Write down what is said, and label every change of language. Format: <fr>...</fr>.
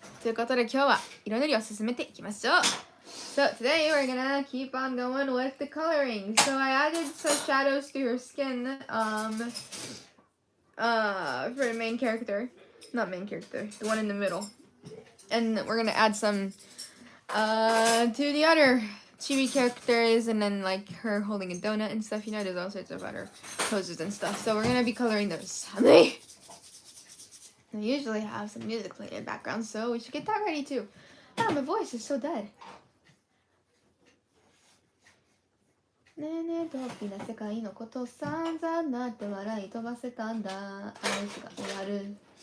<ja>ということで今日は色塗りを進めていきましょう。</ja> <en>So today we're gonna keep on going with the coloring. So I added some shadows to her skin for the main character. Not main character, the one in the middle. And we're gonna add some to the other chibi characters, and then like her holding a donut and stuff. You know, there's all sorts of other poses and stuff. So we're gonna be coloring those. I usually have some music playing in the background, so we should get that ready too. Oh, my voice is so dead.</en> <ja>ねえねえときな世界のこと散々なって笑い飛ばせたんだ。あいつが終わる。</ja>